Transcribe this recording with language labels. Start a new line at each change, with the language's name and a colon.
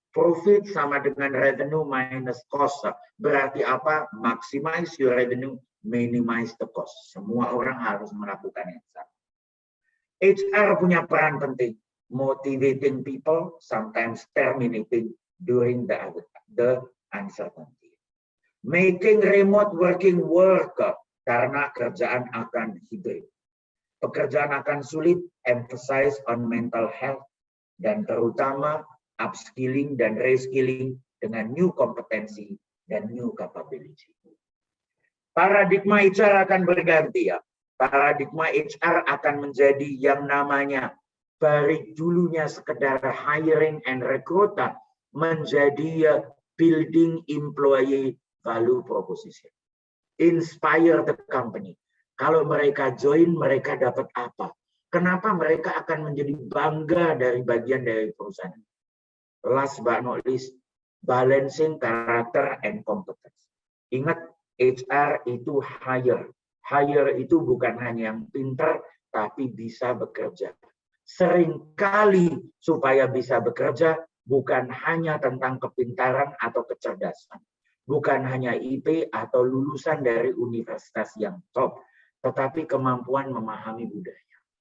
Indonesian: Profit sama dengan revenue minus cost. Berarti apa?
English: Maximize your revenue, minimize the cost.
Indonesian: Semua orang harus melakukan yang sama. HR punya peran penting,
English: motivating people, sometimes terminating during the uncertainty. Making remote working work,
Indonesian: karena kerjaan akan hybrid. Pekerjaan akan sulit,
English: emphasize on mental health,
Indonesian: dan terutama upskilling dan reskilling dengan new kompetensi dan new capability. Paradigma HR akan berganti ya. Paradigma HR akan menjadi yang namanya dari dulunya sekedar
English: hiring and recruit
Indonesian: menjadi
English: building employee value proposition. Inspire the company.
Indonesian: Kalau mereka join, mereka dapat apa? Kenapa mereka akan menjadi bangga dari bagian dari perusahaan?
English: Last but not least, balancing character and competence.
Indonesian: Ingat, HR itu hire. Hire itu bukan hanya yang pintar, tapi bisa bekerja. Seringkali supaya bisa bekerja, bukan hanya tentang kepintaran atau kecerdasan. Bukan hanya IP atau lulusan dari universitas yang top, tetapi kemampuan memahami budaya.